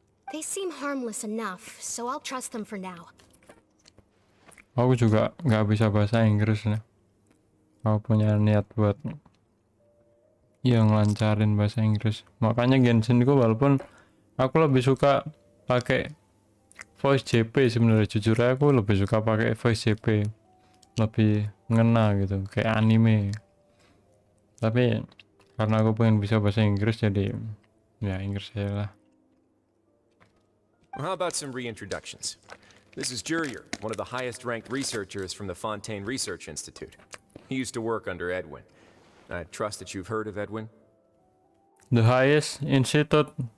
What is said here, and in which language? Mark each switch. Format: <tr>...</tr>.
<en>They seem harmless enough, so I'll trust them for now.</en> <id>Aku juga nggak bisa bahasa Inggris nih. Aku punya niat buat yang lancarin bahasa Inggris. Makanya Genshin ku walaupun aku lebih suka pakai voice JP sebenarnya, jujur aku lebih suka pakai voice JP. Lebih ngena gitu, kayak anime. Tapi karena aku pengen bisa bahasa Inggris jadi ya Inggris aja lah.</id> <en>Well, how about some reintroductions? This is Jurier, one of the highest ranked researchers from the Fontaine Research Institute. He used to work under Edwin. I trust that you've heard of Edwin? The highest institute.</en>